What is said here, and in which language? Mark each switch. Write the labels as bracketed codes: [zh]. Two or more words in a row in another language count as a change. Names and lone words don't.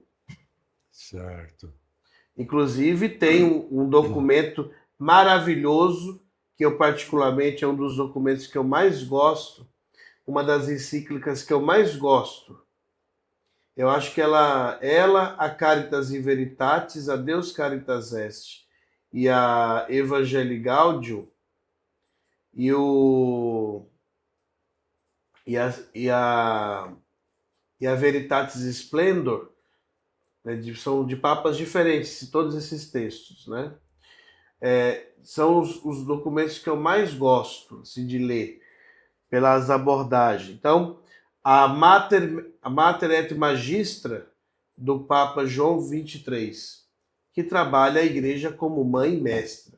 [pt] Certo. Inclusive tem um documento maravilhoso, que eu particularmente é um dos documentos que eu mais gosto, uma das encíclicas que eu mais gosto. Eu acho que ela a Caritas in Veritatis, a Deus Caritas Est, e a Evangelii Gaudium, e a Veritatis Splendor, né, são de papas diferentes, todos esses textos, né? São os documentos que eu mais gosto assim, de ler, pelas abordagens. Então, a Mater et Magistra, do Papa João XXIII, que trabalha a igreja como mãe e mestra.